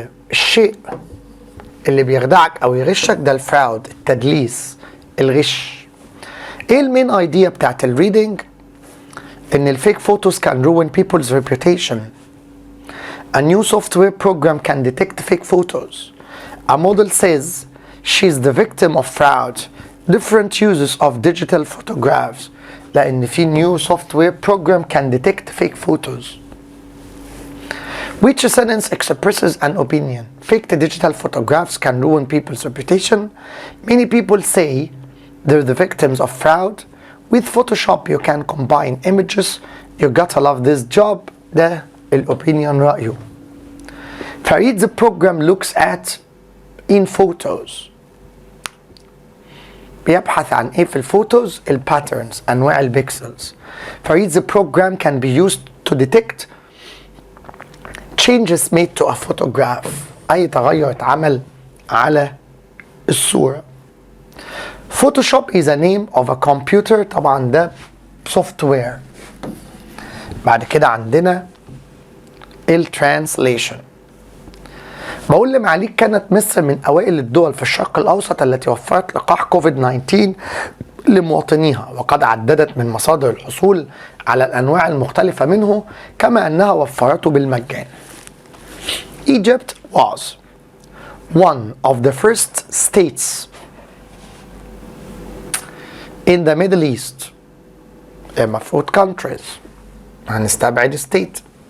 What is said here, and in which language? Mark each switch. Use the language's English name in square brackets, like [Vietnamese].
[Arabic] الشيء اللي بيخدعك أو يغشك ده الفراود، التدليس، الغش. ايه المين ايديا بتاعت الريدنج؟ ان الفيك [English] photos can ruin people's reputation. A new software program can detect fake photos. A model says she's the victim of fraud. Different uses of digital photographs. [Arabic] لأن في [English] new software program can detect fake photos. Which sentence expresses an opinion? Fake digital photographs can ruin people's reputation. Many people say they're the victims of fraud. With Photoshop you can combine images You gotta love this job. [Arabic] ده الأوبينيون رأيه. [English] فريد the program looks at in photos. [Arabic] بيبحث عن ايه في الفوتوز؟ الباترنز، انواع البيكسلز. [English] فريد the program can be used to detect changes made to a photograph. [Arabic] اي تغير اتعمل على الصورة. [English] Photoshop is a name of a computer. [Arabic] طبعا ده سوفت وير. بعد كده عندنا الترانسليشن. بقول لمعاليك كانت مصر من أوائل الدول في الشرق الأوسط التي وفرت لقاح كوفيد-19 لمواطنيها، وقد عددت من مصادر الحصول على الأنواع المختلفة منه، كما أنها وفرته بالمجان. [English] Egypt was one of the first states in the Middle East. [Arabic] المفروض countries، هنستبعد state.